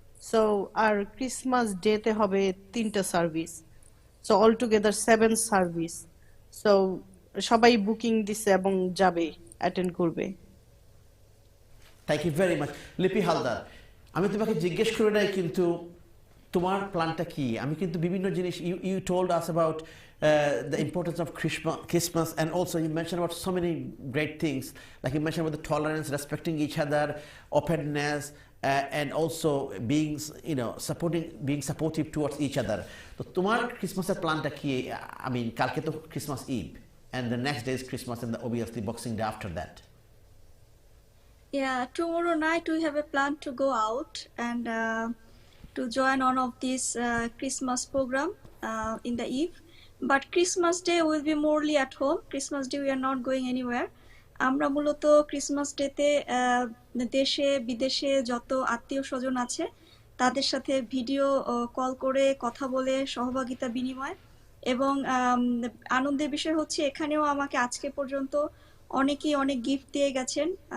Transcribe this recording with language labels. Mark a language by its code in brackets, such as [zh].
[bn] So আর Christmas ডেতে হবে 3টা service. So all together 7 service. So সবাই বুকিং দিছে এবং যাবে, অ্যাটেন্ড করবে। [en] Thank you very much. [bn] লিপি হালদার, আমি তোমাকে জিজ্ঞেস করে নাই কিন্তু তোমার প্ল্যানটা কি? আমি কিন্তু বিভিন্ন জিনিস [en] You told us about the importance of Christmas, and also you mentioned about so many great things, like you mentioned about the tolerance, respecting each other, openness, and also being, being supportive towards each other. [bn] So তোমার ক্রিসমাসের প্ল্যানটা কি? [en] I mean, [bn] কালকে তো [en] Christmas eve, and the next day is Christmas, and obviously Boxing Day after that. Yeah, tomorrow night we have a plan to go out and to join one of these Christmas program in the eve. But Christmas Day will be morely at home. Christmas Day we are not going anywhere. [bn] আমরা মূলত Christmas ডেতে দেশে বিদেশে যত আত্মীয় স্বজন আছে তাদের সাথে ভিডিও কল করে কথা বলে সহভাগিতা বিনিময় এবং আনন্দের বিষয় হচ্ছে এখানেও আমাকে আজকে পর্যন্ত অনেকেই অনেক গিফট দিয়ে গেছেন।